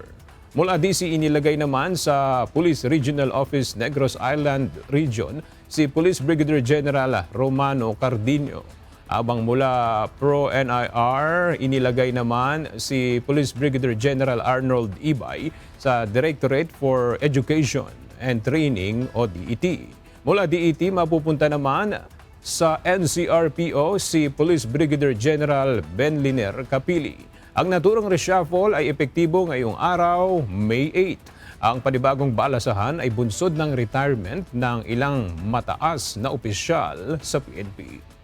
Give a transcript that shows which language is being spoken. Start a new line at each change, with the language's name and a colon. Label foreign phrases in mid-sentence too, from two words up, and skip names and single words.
Filipino: Mula DC, inilagay naman sa Police Regional Office Negros Island Region si Police Brigadier General Romano Cardino. Abang mula Pro-NIR, inilagay naman si Police Brigadier General Arnold Ibay sa Directorate for Education and Training o DET. Mula DET, mapupunta naman sa NCRPO si Police Brigadier General Ben Liner Capili. Ang naturang reshuffle ay epektibo ngayong araw, May 8. Ang panibagong balasahan ay bunsod ng retirement ng ilang mataas na opisyal sa PNP.